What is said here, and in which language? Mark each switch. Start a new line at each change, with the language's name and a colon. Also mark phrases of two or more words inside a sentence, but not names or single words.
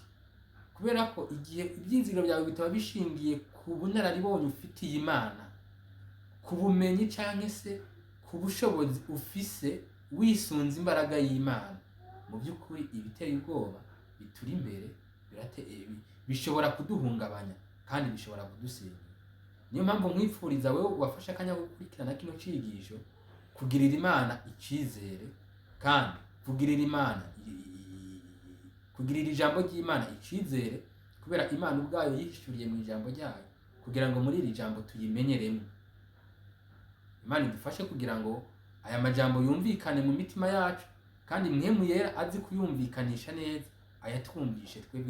Rundi: Kubera ko igihe ibyizigiro byawe bitaba bishingiye ku bunararibonye ufitiye Imana, ku bumenyi cyangwa se ku bushobozi ufise wisunze imbaraga y'Imana, mu by'ukuri ibiteye ubwoba bituri imbere bishobora kuduhungabanya kandi bishobora kudusenya. Niyo mpamvu mwifuriza wewe wafashe akanya ko gukurikirana kino cigisho kugirira Imana icizere, kandi kugirira ijambo ry'Imana icizere, kubera Imana ubwayo yihishuriye mu ijambo ryayo kugira ngo muri iri jambo tuyimenyeremo. Imana idufashe kugira ngo aya majambo yumvikane mu mitima yacu, kandi Mpwemu Yera azi kuyumvikanisha neza ayatwumvishe twebwe twese.